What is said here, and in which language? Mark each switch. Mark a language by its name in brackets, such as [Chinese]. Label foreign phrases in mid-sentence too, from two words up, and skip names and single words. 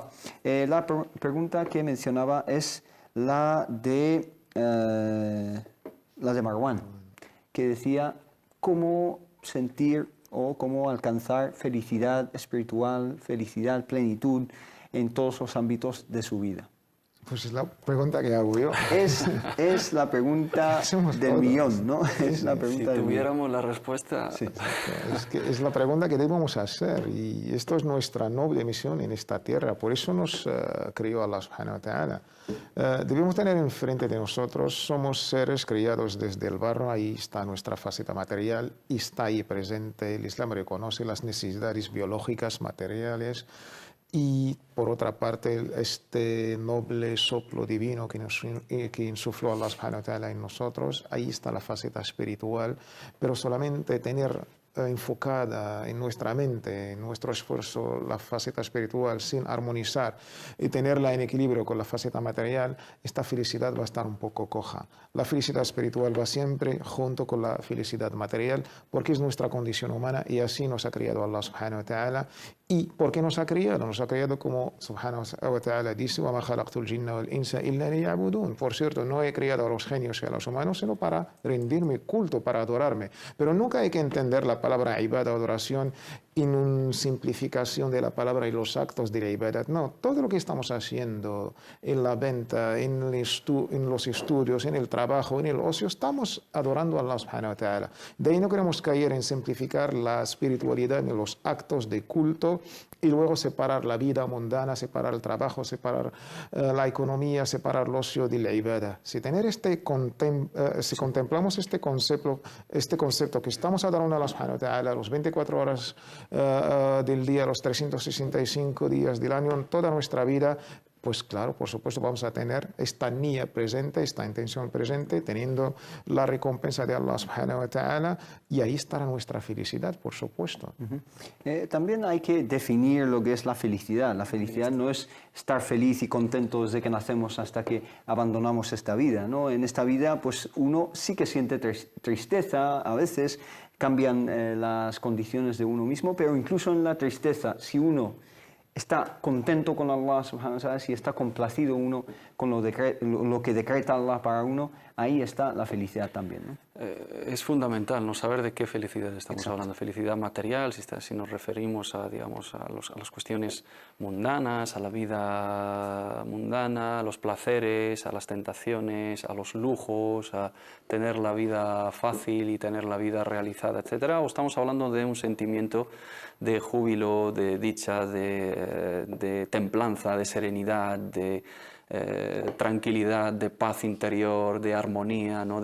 [Spanish] La pregunta que mencionaba es la de Marwan, que decía cómo sentir o cómo alcanzar felicidad espiritual, felicidad, plenitud en todos los ámbitos de su vida. Pues es la pregunta que hago yo. Es la pregunta del millón, ¿no? Es la pregunta si tuviéramos la respuesta... Sí. Es la pregunta que debemos hacer, y esto es nuestra noble misión en esta tierra. Por eso nos creó Allah [Arabic] سبحانه وتعالى. [Spanish] Debemos tener enfrente de nosotros, somos seres criados desde el barro, ahí está nuestra faceta material, y está ahí presente. El Islam reconoce las necesidades biológicas, materiales, y por otra parte este noble soplo divino que insufló Allah [Arabic] سبحانه وتعالى [Spanish] en nosotros, ahí está la faceta espiritual, pero solamente tener enfocada en nuestra mente, en nuestro esfuerzo, la faceta espiritual sin armonizar y tenerla en equilibrio con la faceta material, esta felicidad va a estar un poco coja. La felicidad espiritual va siempre junto con la felicidad material, porque es nuestra condición humana y así nos ha creado Allah [Arabic] سبحانه وتعالى. [Spanish] ¿Y por qué nos ha creado? Nos ha creado como [Arabic] سبحانه وتعالى [Spanish] dice: [Arabic] وَمَا خَلَقْتُ الْجِنَّ وَالْإِنسَ إِلَّا لِيَعْبُدُونَ. [Spanish] Por cierto, no he creado a los genios y a los humanos sino para rendirme culto, para adorarme. Pero nunca hay que entender la palabra ibada, adoración, en una simplificación de la palabra y los actos de la ibadat. No, todo lo que estamos haciendo en la venta, en los estudios, en el trabajo, en el ocio, estamos adorando a Allah [Arabic] سبحانه وتعالى. [Spanish] De ahí no queremos caer en simplificar la espiritualidad en los actos de culto y luego separar la vida mundana, separar el trabajo, separar la economía, separar el ocio de la ibadah. Si contemplamos este concepto que estamos adorando a Allah [Arabic] سبحانه وتعالى [Spanish] los 24 horas del día, los 365 días del año, en toda nuestra vida, pues claro, por supuesto vamos a tener esta niyya presente, esta intención presente, teniendo la recompensa de Allah [Arabic] سبحانه وتعالى, [Spanish] y ahí estará nuestra felicidad, por supuesto. También hay que definir lo que es la felicidad. La felicidad no es estar feliz y contento desde que nacemos hasta que abandonamos esta vida, ¿no? En esta vida, pues uno sí que siente tristeza, a veces cambian las condiciones de uno mismo, pero incluso en la tristeza, si uno está contento con Allah [Arabic] سبحانه وتعالى, [Spanish] si está complacido uno con lo que decreta Allah para uno, ahí está la felicidad también, ¿no? Es fundamental no saber de qué felicidad estamos hablando. Felicidad material, si nos referimos a, digamos, a las cuestiones mundanas, a la vida mundana, a los placeres, a las tentaciones, a los lujos, a tener la vida fácil y tener la vida realizada, etcétera, o estamos hablando de un sentimiento de júbilo, de dicha, de templanza, de serenidad, de tranquilidad, de paz interior, de armonía, ¿no?